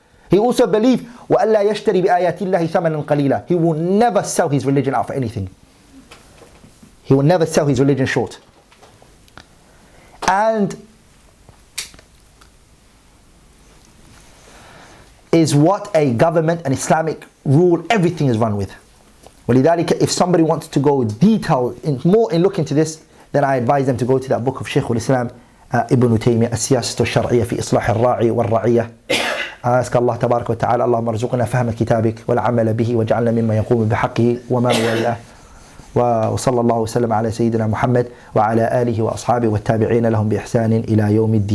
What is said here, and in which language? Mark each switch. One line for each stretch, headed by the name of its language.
English: He also believes,
Arabic: وَأَلَّا يَشْتَرِي بِآيَاتِ اللَّهِ ثَمَنًا قَلِيلًا.
English: He will never sell his religion out for anything. He will never sell his religion short. And is what a government, an Islamic rule, everything is run with.
Arabic: وَلِذَلِكَ,
English: if somebody wants to go more in look into this, then I advise them to go to that book of Shaykh al-Islam Ibn Taymiyyah, السياسة الشرعية في إصلاح الراعي والرعية.
Arabic: أسأل الله تبارك وتعالى اللهم ارزقنا فهم كتابك والعمل به واجعلنا مما يقوم بحقه وما والاه. وصلى الله وسلم على سيدنا محمد وعلى آله وأصحابه والتابعين لهم بإحسان إلى يوم الدين.